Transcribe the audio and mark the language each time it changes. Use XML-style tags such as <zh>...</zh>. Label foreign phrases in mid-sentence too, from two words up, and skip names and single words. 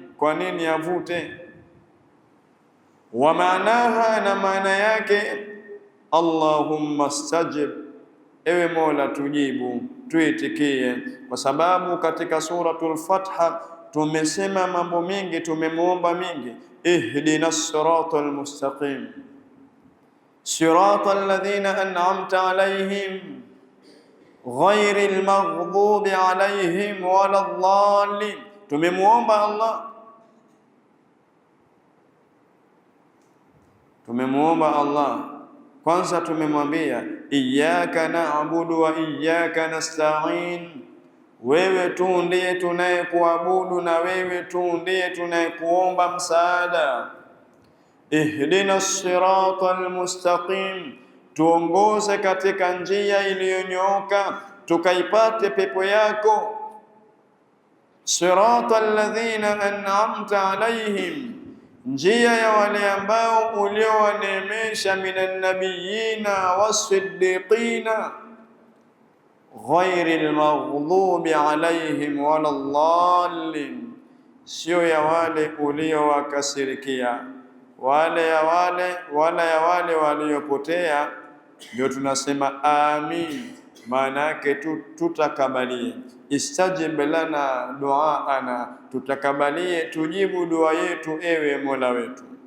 <sw>Kwa nini avute?</sw> <ar>ومعناها,</ar> <sw>na maana yake</sw> <ar>اللهم استجب,</ar> <sw>ewe Mola tujibu, tuitikie. Kwa sababu katika suratul Fatha tumesema mambo mengi, tumemuomba mingi.</sw> <ar>اهدنا الصراط المستقيم صراط الذين أنعمت عليهم غير المغضوب عليهم ولا الضالين.</ar> <sw>Tumemuomba Allah, tumemuomba Allah. Kwanza tumemwambia</sw> <ar>إياك نعبد وإياك نستعين,</ar> <sw>wewe tu ndiye tunayekuabudu na wewe tu ndiye tunayekuomba msaada.</sw> <ar>اهدنا الصراط المستقيم,</ar> <sw>tuongoze katika njia iliyonyooka tukaipate pepo yako.</sw> <ar>صراط الذين أنعمت عليهم,</ar> <sw>njia ya wale ambao uliowaneemesha,</sw> <ar>من النبيين والصديقين, غير المغضوب عليهم ولا الضالين,</ar> <sw>sio ya wale uliowakasirikia, wala ya wale waliopotea. Ndio tunasema amin, maana yake tutakabalie.</sw> <ar>استجب لنا دعاءنا,</ar> <sw>tutakabalie, tujibu dua yetu, ewe Mola wetu.</sw>